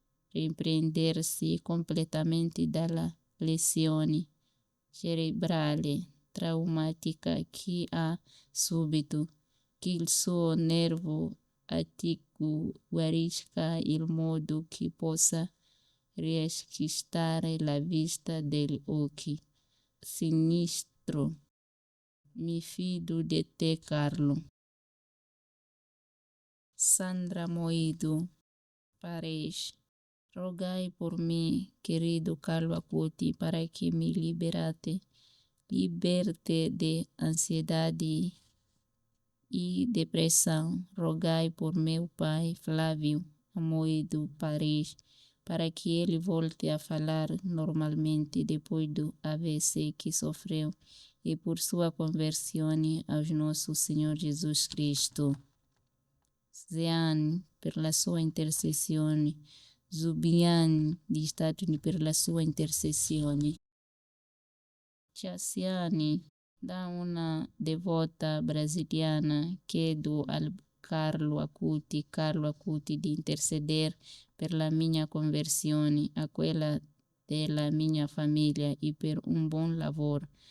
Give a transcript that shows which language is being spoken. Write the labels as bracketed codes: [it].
[it] riprendersi completamente dalla lesione cerebrale traumatica che ha subito, che il suo nervo ottico guarisca in modo che possa riacquistare la vista degli occhi sinistro. Mi fido di te, Carlo. [pt] Sandra Moido Paredes, rogai por mí, querido Carlo Acuti, para que me liberte de ansiedade e depressão. Rogai por meu pai, Flávio Amoedo Paredes, para que ele volte a falar normalmente depois do AVC que sofreu e por sua conversão ao nosso Senhor Jesus Cristo. [it] Zeane, per la sua intercessione. Zubian, di Stati Uniti, per la sua intercessione. Cassiani, da una devota brasiliana, chiedo al Carlo Acuti di interceder per la mia conversione, a quella della mia famiglia e per un buon lavoro.